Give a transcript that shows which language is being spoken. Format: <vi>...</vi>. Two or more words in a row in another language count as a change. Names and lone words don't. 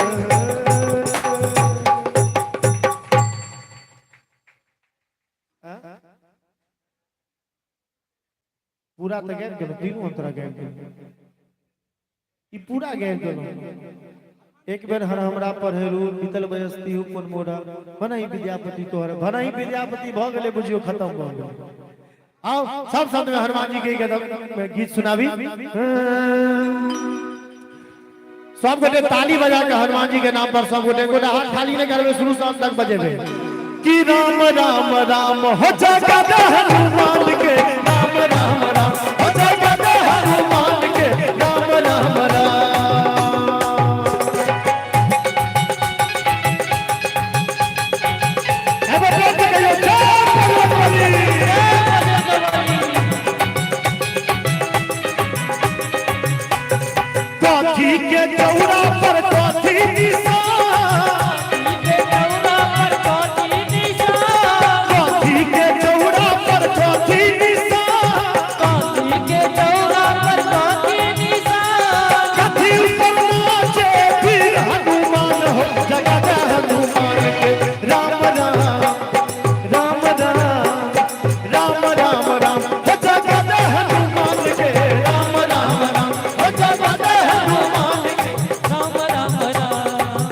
<mai>पूरा तो गैर गेलो, तीनों अंतरा गैर गेलो, ई पूरा गैर गेलो। एक बेर हर हमरा पर हेरू, बीतल बयस्ती उपन मोरा, भनहि विद्यापति तोहर, भनहि विद्यापति भ गेले, बुझियो खत्म भ गेले। आओ सब शब्द में हनुमान जी के गीत सुनाबी। सब गोटे ताली बजा के हनुमान जी के नाम पर सब गोटे गोटे हाथ खाली नहीं करबे, शुरू से अंत तक बजेबे कि राम राम राम हो जगत हनुमान के, राम राम राम हो जगत हनुमान के, राम राम राम। कथी के चौरा पर कथी निशान, कथी के चौरा पर कथी निशान, कथी ऊपर नाचे फिर हनुमान हो जगत हनुमान के, राम राम राम राम राम राम राम हो जगत हनुमान के, राम राम राम हो जगत हनुमान के, राम राम राम।</mai>